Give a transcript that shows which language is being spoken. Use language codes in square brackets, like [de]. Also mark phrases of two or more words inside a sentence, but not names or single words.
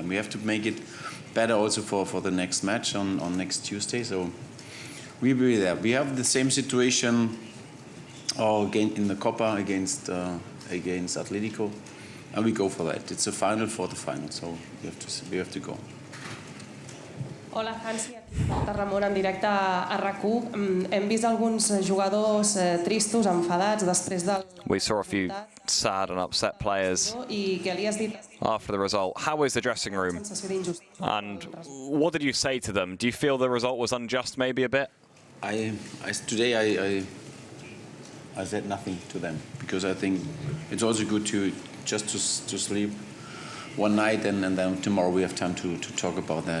[en] We have to make it better also for the next match on next Tuesday. So we'll be there. We have the same situation again in the Copa against Atletico, and we go for that. It's a final for the final, so we have to go. [ca] Hola, Hansi, aquí Ramon en directe a RAC1. Hem vist alguns jugadors tristos, enfadats després del... [en] We saw a few sad and upset players after the result. How is the dressing room? And what did you say to them? Do you feel the result was unjust maybe a bit? Today I said nothing to them, because I think it's also good to sleep one night, and then tomorrow we have time to talk about that.